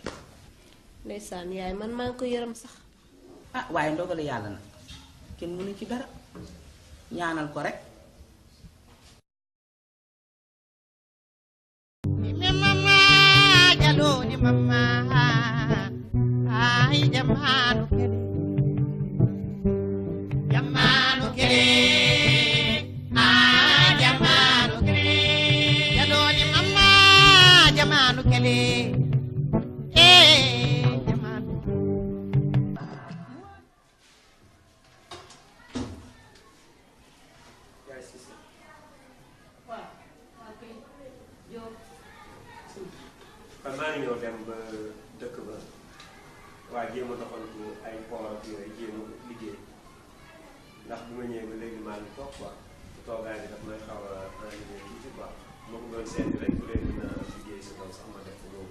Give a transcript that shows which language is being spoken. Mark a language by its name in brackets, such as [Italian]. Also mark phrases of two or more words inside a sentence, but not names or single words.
[Wolof] ndeysaan yaay man maa ngi ko yërëm sax. ah waaye ndogalu yàlla nag kenn mënu ci dara ñaanal ko rek. [Bambara] ni mama jalo ni mama ay jamanu kede jamanu kede ah jamanu kede jalo ni mama jamanu kede jamanu [Wolof] kon maa ngi ñëw dem ba dëkk ba waa jéem a doxantu ay port ak yooyu jéem a liggéey ndax bu ma ñëwee ba léegi maa ngi toog quoi toogaay bi daf may xaw a enlevé tuuti quoi ma ko doon seeti rek bu leen mën a liggéey si kaw sax ma def ko boobu.